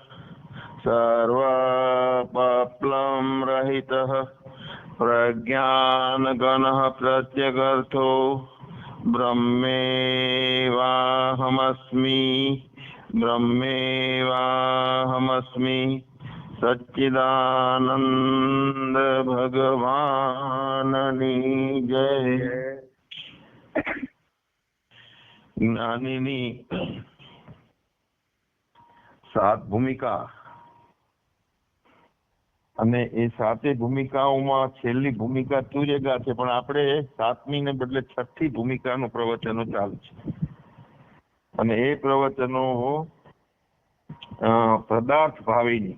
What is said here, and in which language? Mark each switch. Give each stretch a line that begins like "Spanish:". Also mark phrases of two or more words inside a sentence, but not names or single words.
Sanskrit: सर्वपाप्लं रहितः प्रज्ञानगणः प्रत्यगर्थो ब्रह्मेवाहमस्मि ब्रह्मेवाहमस्मि
Gujarati: સચ્ચિદાનંદ ભગવાનની જય। જ્ઞાનીની 7 ભૂમિકા અને એ 7 ભૂમિકાઓમાં છેલ્લી ભૂમિકા તુર્યગા છે, પણ આપણે 7મી ને બદલે 6ઠી ભૂમિકાનું પ્રવચનો ચાલુ છે અને એ પ્રવચનો પદાર્થ ભાવીની.